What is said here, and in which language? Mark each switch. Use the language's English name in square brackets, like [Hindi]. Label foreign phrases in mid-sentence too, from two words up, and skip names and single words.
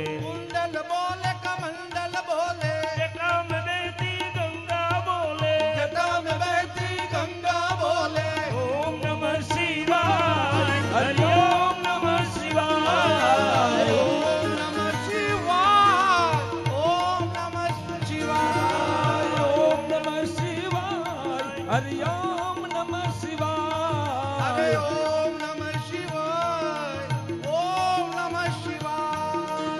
[Hindi] कुंडल बोले कमंडल बोले जटा में बहती गंगा बोले जटा में बहती गंगा बोले [Sanskrit] ओम नमः शिवाय हरि ओम नमः शिवाय ओम नमः शिवाय ओम नमः शिवाय ओम नमः शिवाय हरि ओम नमः शिवाय हरि ओम नमः शिवाय ओम नमः शिवाय